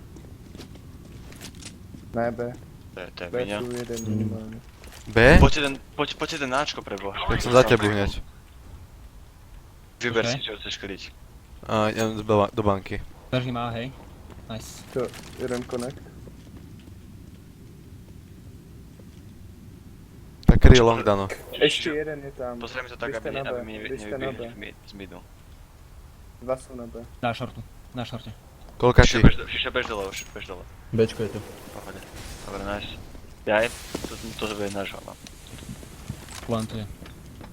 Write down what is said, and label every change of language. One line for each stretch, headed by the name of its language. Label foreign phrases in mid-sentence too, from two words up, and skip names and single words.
Slovak: Ne, B. to je B Miňa.
Czech: jsou jeden minimálně.
Slovak: B? Poď jeden náčko preboha. Tak som za tebu hneď. Vyber Ok. si, čo chceš kryť. A idem do banky. Držím A, hej. Nice. To, jeden connect. Tak kryj long, Dano.
Czech: Ještě jeden je tam.
Slovak: Pozrieme to tak,
Czech: Běžte
Slovak: aby
Czech: na B,
Slovak: mi
Czech: běžte na B.
Slovak: nevybili z midu. Dva jsou na B. Na shortu. Na shorte. Koľka ti? Šiša, bež dole už, bež dole. Bčko je to. Pohode. Dobre, nice. Jaj, to bude náš no. Plantuje.